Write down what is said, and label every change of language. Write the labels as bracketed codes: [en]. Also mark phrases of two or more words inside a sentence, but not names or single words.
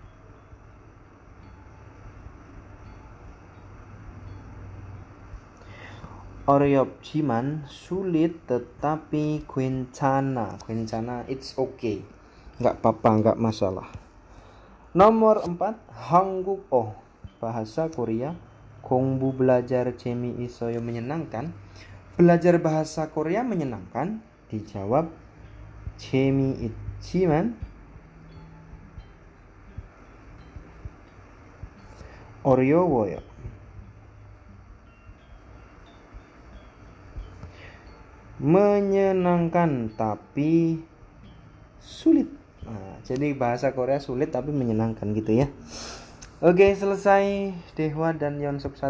[ko] 어렵지만 [id] sulit tetapi [ko] 괜찮아. 괜찮아, [en] it's okay. [id] Nggak apa-apa, nggak masalah. Nomor 4, Hangguko, bahasa Korea. [ko] Kongbu belajar 재미 있어요 menyenangkan. [id] Belajar bahasa Korea menyenangkan. Dijawab [ko] 재미있지만 어려워요. [id] Menyenangkan tapi sulit. Nah, jadi bahasa Korea sulit tapi menyenangkan gitu ya. Oke, selesai Dehwa dan Yeonsop 1.